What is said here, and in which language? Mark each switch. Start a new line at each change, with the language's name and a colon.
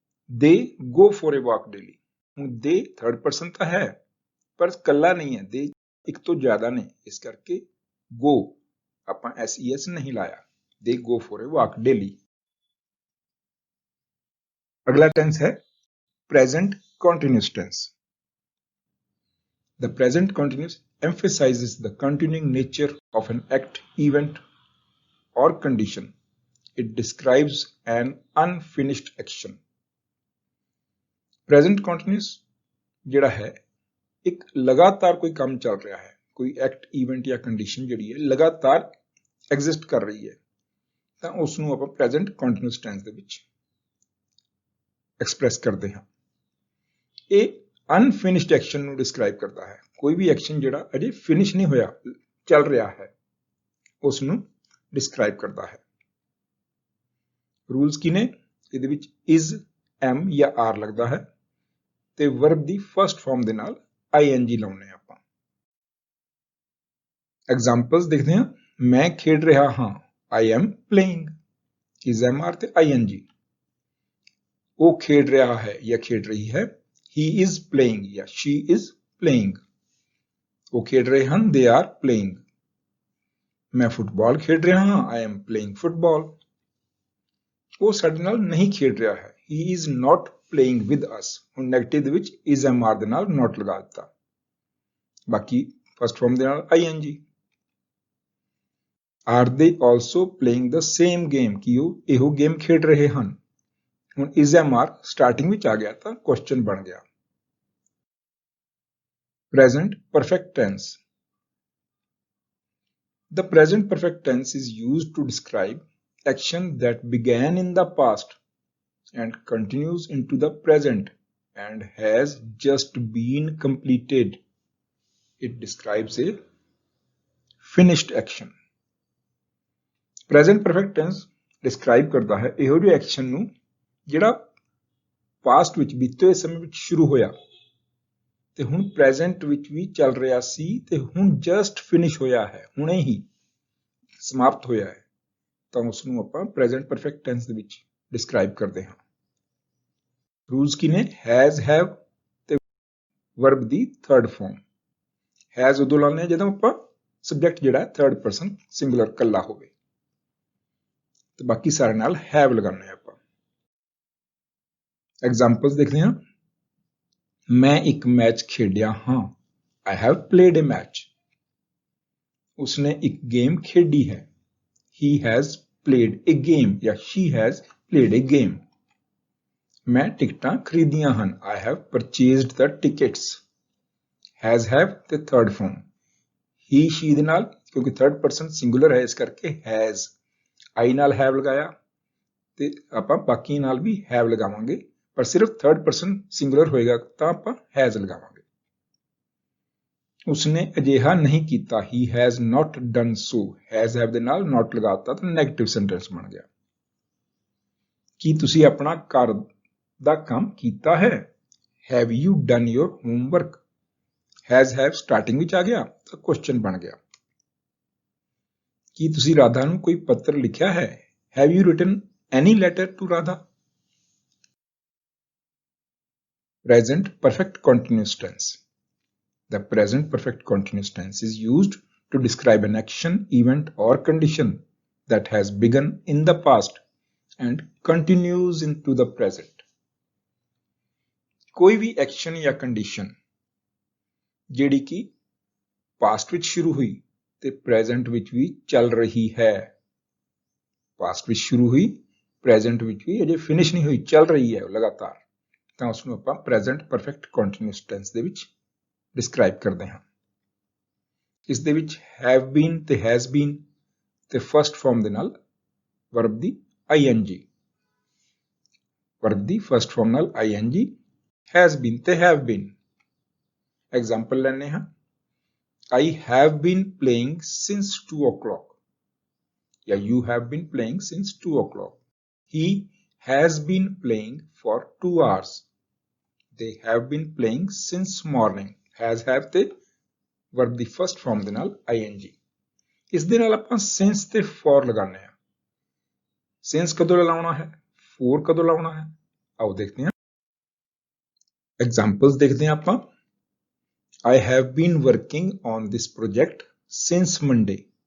English: they go for a walk daily।
Punjabi: ਹੁਣ they third person ਤਾਂ ਹੈ ਪਰ ਕੱਲਾ ਨਹੀਂ ਹੈ, they ਇੱਕ ਤੋਂ ਜ਼ਿਆਦਾ ਨੇ, ਇਸ ਕਰਕੇ go ਆਪਾਂ ses ਨਹੀਂ ਲਾਇਆ।
English: they go for a walk daily।
Punjabi: ਅਗਲਾ ਟੈਂਸ ਹੈ present continuous tense।
English: The present continuous emphasizes the continuing nature of an act, event, or condition. It describes an unfinished action।
Punjabi: Present continuous ਜਿਹੜਾ ਹੈ ਇੱਕ ਲਗਾਤਾਰ ਕੋਈ ਕੰਮ ਚੱਲ ਰਿਹਾ ਹੈ, ਕੋਈ ਐਕਟ, ਇਵੈਂਟ ਜਾਂ ਕੰਡੀਸ਼ਨ ਜਿਹੜੀ ਹੈ ਲਗਾਤਾਰ ਐਗਜ਼ਿਸਟ ਕਰ ਰਹੀ ਹੈ, ਤਾਂ ਉਸ ਨੂੰ ਆਪਾਂ ਪ੍ਰੈਜ਼ੈਂਟ ਕੰਟੀਨਿਊਸ ਟੈਂਸ ਦੇ ਵਿੱਚ ਐਕਸਪ੍ਰੈਸ ਕਰਦੇ ਹਾਂ। ਇਹ ਅਨਫਿਨਿਸ਼ਡ ਐਕਸ਼ਨ ਨੂੰ ਡਿਸਕ੍ਰਾਈਬ ਕਰਦਾ ਹੈ। ਕੋਈ ਵੀ ਐਕਸ਼ਨ ਜਿਹੜਾ ਅਜੇ ਫਿਨਿਸ਼ ਨਹੀਂ ਹੋਇਆ, ਚੱਲ ਰਿਹਾ ਹੈ, ਉਸ ਨੂੰ ਡਿਸਕ੍ਰਾਈਬ ਕਰਦਾ ਹੈ। ਰੂਲਸ ਕੀ ਨੇ? ਇਹਦੇ ਵਿੱਚ is, am ਜਾਂ are ਲੱਗਦਾ ਹੈ ਤੇ ਵਰਬ ਦੀ ਫਰਸਟ ਫਾਰਮ ਦੇ ਨਾਲ ing ਲਾਉਣੇ ਆਪਾਂ। ਐਗਜ਼ਾਮਪਲਸ ਦੇਖਦੇ ਹਾਂ। ਮੈਂ ਖੇਡ ਰਿਹਾ ਹਾਂ,
English: I am playing,
Punjabi: is, am, are ਤੇ ing। ਉਹ ਖੇਡ ਰਿਹਾ ਹੈ ਜਾਂ ਖੇਡ ਰਹੀ ਹੈ,
English: he is playing
Punjabi: ਜਾਂ
English: she is playing।
Punjabi: ਉਹ ਖੇਡ ਰਹੇ ਹਨ,
English: they are playing।
Punjabi: ਮੈਂ ਫੁੱਟਬਾਲ ਖੇਡ ਰਿਹਾ ਹਾਂ,
English: I am playing football।
Punjabi: ਉਹ ਸਾਡੇ ਨਾਲ ਨਹੀਂ ਖੇਡ ਰਿਹਾ ਹੈ,
English: he is not playing with us।
Punjabi: ਹੁਣ ਨੈਗੇਟਿਵ ਦੇ ਵਿੱਚ is, am, are ਦੇ ਨਾਲ not ਲਗਾ ਦਿੱਤਾ, ਬਾਕੀ ਫਸਟ ਫਾਰਮ ਦੇ ਨਾਲ ing।
English: Are they also playing the same game?
Punjabi: ਕਿ ਉਹ ਇਹੋ ਗੇਮ ਖੇਡ ਰਹੇ ਹਨ। ਹੁਣ is, am, are ਸਟਾਰਟਿੰਗ ਵਿੱਚ ਆ ਗਿਆ ਤਾਂ ਕੁਐਸਚਨ ਬਣ ਗਿਆ।
English: Present perfect tense। The present perfect tense is used to describe action that began in the past and continues into the present and has just been completed। It describes a finished action।
Punjabi: Present perfect tense describe ਕਰਦਾ ਹੈ ਇਹੋ ਜਿਹੇ action ਨੂੰ ਜਿਹੜਾ past ਵਿੱਚ ਬੀਤੇ ਹੋਏ ਸਮੇਂ ਵਿੱਚ ਸ਼ੁਰੂ ਹੋਇਆ ਤੇ ਹੁਣ ਪ੍ਰੈਜ਼ੈਂਟ ਵਿੱਚ ਵੀ ਚੱਲ ਰਿਹਾ ਸੀ ਤੇ ਹੁਣ ਜਸਟ ਫਿਨਿਸ਼ ਹੋਇਆ ਹੈ, ਹੁਣੇ ਹੀ ਸਮਾਪਤ ਹੋਇਆ ਹੈ, ਤਾਂ ਉਸ ਨੂੰ ਆਪਾਂ ਪ੍ਰੈਜ਼ੈਂਟ ਪਰਫੈਕਟ ਟੈਂਸ ਦੇ ਵਿੱਚ ਡਿਸਕ੍ਰਾਈਬ ਕਰਦੇ ਹਾਂ। ਰੂਲਸ ਕੀ ਨੇ? ਹੈਜ਼, ਹੈਵ ਤੇ verb ਦੀ third farm. Has ਉਦੋਂ ਲਾਉਂਦੇ ਹਾਂ ਜਦੋਂ ਆਪਾਂ ਸਬਜੈਕਟ ਜਿਹੜਾ ਥਰਡ ਪਰਸਨ ਸਿੰਗੂਲਰ ਕੱਲਾ ਹੋਵੇ, ਤੇ ਬਾਕੀ ਸਾਰੇ ਨਾਲ ਹੈਵ ਲਗਾਉਂਦੇ ਆਪਾਂ। ਐਗਜ਼ਾਮਪਲਸ ਦੇਖਦੇ ਹਾਂ। ਮੈਂ ਇੱਕ ਮੈਚ ਖੇਡਿਆ ਹਾਂ,
English: I have played a match।
Punjabi: ਉਸਨੇ ਇੱਕ ਗੇਮ ਖੇਡੀ ਹੈ,
English: he has played a game
Punjabi: ਜਾਂ
English: she has played a game।
Punjabi: ਮੈਂ ਟਿਕਟਾਂ ਖਰੀਦੀਆਂ ਹਨ,
English: I have purchased the tickets।
Punjabi: has, have ਤੇ ਥਰਡ ਫਾਰਮ। he, she ਦੇ ਨਾਲ ਕਿਉਂਕਿ ਥਰਡ ਪਰਸਨ ਸਿੰਗੂਲਰ ਹੈ, ਇਸ ਕਰਕੇ has। I ਨਾਲ have ਲਗਾਇਆ ਤੇ ਆਪਾਂ ਬਾਕੀ ਨਾਲ ਵੀ have ਲਗਾਵਾਂਗੇ, ਪਰ ਸਿਰਫ ਥਰਡ ਪਰਸਨ ਸਿੰਗੂਲਰ ਹੋਏਗਾ ਤਾਂ ਆਪਾਂ has ਲਗਾਵਾਂਗੇ। ਉਸਨੇ ਅਜਿਹਾ ਨਹੀਂ ਕੀਤਾ,
English: he has not done so।
Punjabi: has, have ਦੇ ਨਾਲ not ਲਗਾਤਾ ਤਾਂ ਨੈਗੇਟਿਵ ਸੈਂਟੈਂਸ ਬਣ ਗਿਆ। ਕੀ ਤੁਸੀਂ ਆਪਣਾ ਘਰ ਦਾ ਕੰਮ ਕੀਤਾ ਹੈ?
English: Have you done your homework?
Punjabi: has, have starting ਵਿੱਚ ਆ ਗਿਆ ਤਾਂ ਕੁਐਸਚਨ ਬਣ ਗਿਆ। ਕੀ ਤੁਸੀਂ ਰਾਧਾ ਨੂੰ ਕੋਈ ਪੱਤਰ ਲਿਖਿਆ ਹੈ?
English: Have you written any letter to Radha? Present perfect continuous tense। The present perfect continuous tense is used to describe an action, event, or condition that has begun in the past and continues into the present।
Punjabi: ਕੋਈ ਵੀ action ਜਾਂ condition ਜਿਹੜੀ ਕਿ past ਵਿੱਚ ਸ਼ੁਰੂ ਹੋਈ ਤੇ present ਵਿੱਚ ਵੀ ਚੱਲ ਰਹੀ ਹੈ। ਪਾਸਟ ਵਿੱਚ ਸ਼ੁਰੂ ਹੋਈ, ਪ੍ਰੈਜ਼ੈਂਟ ਵਿੱਚ ਵੀ ਅਜੇ ਫਿਨਿਸ਼ ਨਹੀਂ ਹੋਈ, ਚੱਲ ਰਹੀ ਹੈ ਲਗਾਤਾਰ, ਤਾਂ ਉਸ ਨੂੰ ਆਪਾਂ ਪ੍ਰੈਜ਼ੈਂਟ ਪਰਫੈਕਟ ਕੰਟੀਨਿਊਸ ਟੈਂਸ ਦੇ ਵਿੱਚ ਡਿਸਕ੍ਰਾਈਬ ਕਰਦੇ ਹਾਂ। ਇਸ ਦੇ ਵਿੱਚ ਹੈਵ ਬੀਨ ਤੇ ਹੈਜ਼ ਬੀਨ ਤੇ ਫਸਟ ਫਾਰਮ ਦੇ ਨਾਲ ਵਰਬ ਦੀ ing। ਵਰਬ ਦੀ ਫਸਟ ਫਾਰਮ ਨਾਲ ing, ਹੈਜ਼ ਬੀਨ ਤੇ ਹੈਵ ਬੀਨ। ਐਗਜ਼ਾਮਪਲ ਲੈਣੇ ਹਾਂ।
English: I have been playing since 2 o'clock. या you have been playing since 2 o'clock. He has been playing for 2 hours. They have been playing since morning. Has have ਤੇ verb ਦੀ first form ਦੇ ਨਾਲ ing.
Punjabi: ਇਸ ਦੇ ਨਾਲ ਆਪਾਂ since ਤੇ for ਲਗਾਉਂਦੇ ਹਾਂ। since ਕਦੋਂ ਲਾਉਣਾ ਹੈ, for ਕਦੋਂ ਲਾਉਣਾ ਹੈ, ਆਓ ਦੇਖਦੇ ਹਾਂ। ਐਗਜ਼ਾਮਪਲਸ ਦੇਖਦੇ ਹਾਂ ਆਪਾਂ।
English: I have been working on this project since Monday.